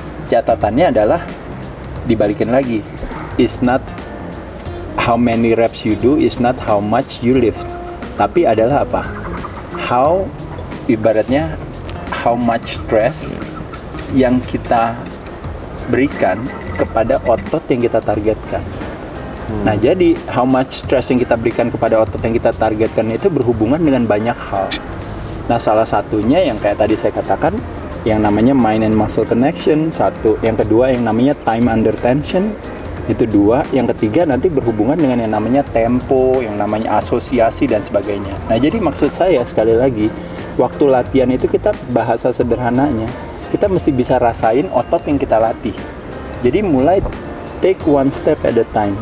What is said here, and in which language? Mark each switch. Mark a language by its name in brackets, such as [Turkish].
[Indonesian] Catatannya adalah, dibalikin lagi, [English] it's not how many reps you do, it's not how much you lift. [Indonesian] Tapi adalah apa? [English] How, [Indonesian] ibaratnya, [English] how much stress [Indonesian] yang kita berikan kepada otot yang kita targetkan. Nah, jadi [English] how much stress [Indonesian] yang kita berikan kepada otot yang kita targetkan itu berhubungan dengan banyak hal. Nah, salah satunya yang kayak tadi saya katakan, yang namanya [English] mind and muscle connection, [Indonesian] satu. Yang kedua yang namanya [English] time under tension, [Indonesian] itu 2. Yang ketiga nanti berhubungan dengan yang namanya tempo, yang namanya asosiasi dan sebagainya. Nah, jadi maksud saya sekali lagi, Waktu latihan itu kita bahasa sederhananya, kita mesti bisa rasain otot yang kita latih. Jadi mulai [English] take one step at a time.